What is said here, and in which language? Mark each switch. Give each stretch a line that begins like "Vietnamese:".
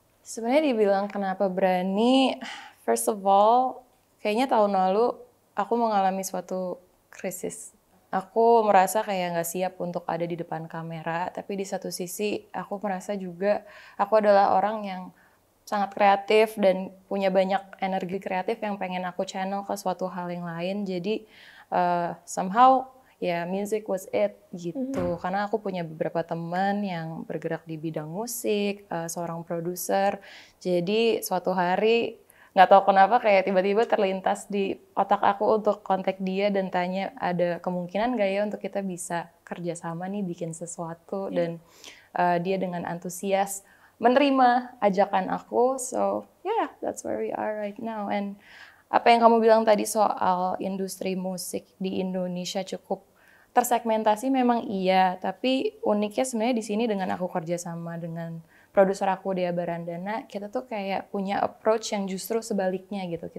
Indonesian: Sebenarnya dibilang kenapa berani,
English: first of all,
Indonesian: kayaknya tahun lalu aku mengalami suatu krisis. Aku merasa kayak nggak siap untuk ada di depan kamera, tapi di satu sisi aku merasa juga aku adalah orang yang sangat kreatif dan punya banyak energi kreatif yang pengen aku channel ke suatu hal yang lain. Jadi somehow ya
English: music was it
Indonesian: gitu. Karena aku punya beberapa teman yang bergerak di bidang musik, seorang produser. Jadi suatu hari nggak tahu kenapa kayak tiba-tiba terlintas di otak aku untuk kontak dia dan tanya ada kemungkinan nggak ya untuk kita bisa kerjasama nih bikin sesuatu. Dan dia dengan antusias menerima ajakan aku.
English: So yeah, that's where we are right now.
Indonesian: And apa yang kamu bilang tadi soal industri musik di Indonesia cukup tersegmentasi memang iya, tapi uniknya sebenarnya di sini dengan aku kerjasama dengan produser aku Dea Barandana, kita tuh kayak punya approach yang justru sebaliknya gitu.